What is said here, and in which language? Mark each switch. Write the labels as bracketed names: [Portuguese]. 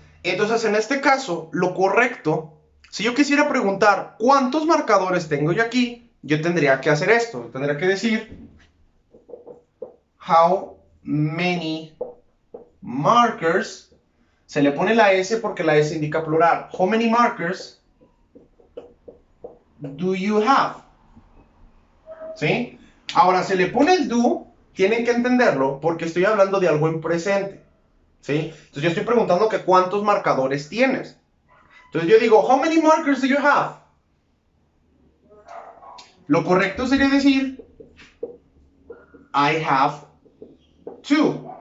[Spanish] Entonces, en este caso, lo correcto, si yo quisiera preguntar cuántos marcadores tengo yo aquí, yo tendría que hacer esto. Tendría que decir [English] how many markers. [Spanish] Se le pone la S porque la S indica plural. [English] How many markers do you have? [Spanish] ¿Sí? Ahora, se le pone el do, tienen que entenderlo porque estoy hablando de algo en presente. ¿Sí? Entonces yo estoy preguntando que cuántos marcadores tienes. Entonces yo digo, [English] how many markers do you have? [Spanish] Lo correcto sería decir, [English] I have 2.